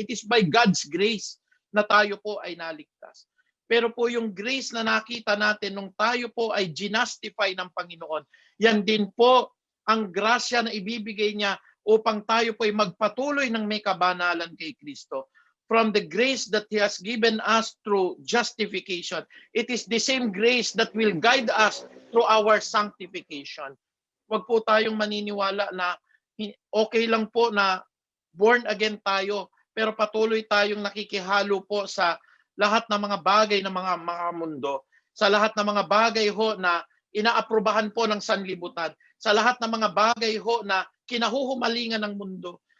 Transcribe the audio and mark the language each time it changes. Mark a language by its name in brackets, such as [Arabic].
[English] It is by God's grace [Filipino] na tayo po ay naligtas. Pero po yung grace na nakita natin nung tayo po ay ginastify ng Panginoon, yan din po ang grasya na ibibigay niya upang tayo po ay magpatuloy ng may kabanalan kay Kristo. [English] From the grace that He has given us through justification, it is the same grace that will guide us through our sanctification. [Filipino] Huwag po tayong maniniwala na okay lang po na born again tayo, pero patuloy tayong nakikihalo po sa lahat ng mga bagay ng mga mundo, sa lahat ng mga bagay ho na inaaprubahan po ng sanlibutan, sa lahat ng mga bagay ho na kinahuhumalingan ng mundo.